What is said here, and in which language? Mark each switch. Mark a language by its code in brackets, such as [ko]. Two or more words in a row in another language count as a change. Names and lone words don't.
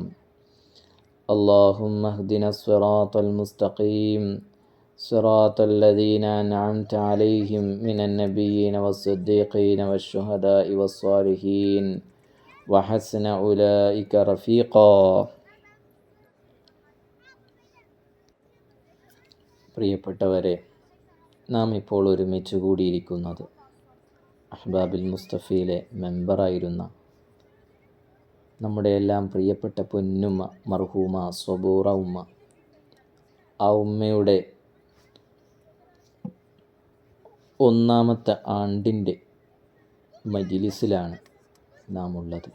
[ar] اللهم اهدنا الصراط المستقيم صراط الذين أنعمت عليهم من النبيين والصديقين والشهداء والصالحين وحسن أولئك رفيقا. [ml] പ്രിയപ്പെട്ടവരെ, നാം ഇപ്പോൾ ഒരുമിച്ച് കൂടിയിരിക്കുന്നത് അഹ്ബാബിൽ മുസ്തഫയിലെ മെമ്പറായിരുന്ന നമ്മുടെ എല്ലാം പ്രിയപ്പെട്ട പൊന്നുമ്മ മർഹൂമ സ്വബൂറ ഉമ്മ, ആ ഉമ്മയുടെ ഒന്നാമത്തെ ആണ്ടിൻ്റെ മജ്‌ലിസിലാണ് നാം ഉള്ളത്.